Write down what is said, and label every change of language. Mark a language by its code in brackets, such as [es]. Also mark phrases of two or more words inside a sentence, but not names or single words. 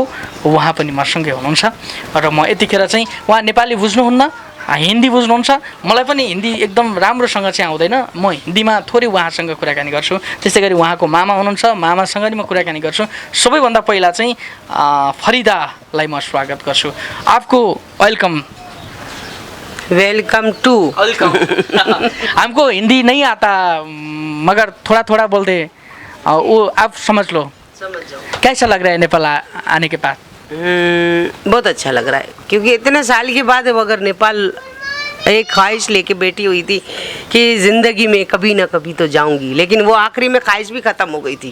[ne] उहाँ पनि मसँगै हुनुहुन्छ र म यतिखेर चाहिँ उहाँ नेपाली बुझ्नुहुन्न, हिन्दी बुझ्नुहुन्छ। मलाई पनि हिन्दी एकदम राम्रोसँग चाहिँ आउँदैन। म हिन्दीमा थोरै उहाँसँग कुराकानी गर्छु। त्यसै गरी उहाँको मामा हुनुहुन्छ, मामासँग नि म कुराकानी गर्छु। सबैभन्दा पहिला चाहिँ फरिदालाई म स्वागत गर्छु। [hi] आपको वेलकम। [en] welcome to. [hi] वेलकम। हमको हिंदी नहीं आता मगर थोड़ा थोड़ा बोलते वो आप समझ लो। समझ जाओ। कैसा लग रहा है नेपाल आने के बाद? बहुत अच्छा लग रहा है, क्योंकि इतने साल के बाद अगर नेपाल एक ख्वाहिश लेके बैठी हुई थी कि ज़िंदगी में कभी ना कभी तो जाऊंगी, लेकिन वो आखिरी में ख्वाहिश भी ख़त्म हो गई थी।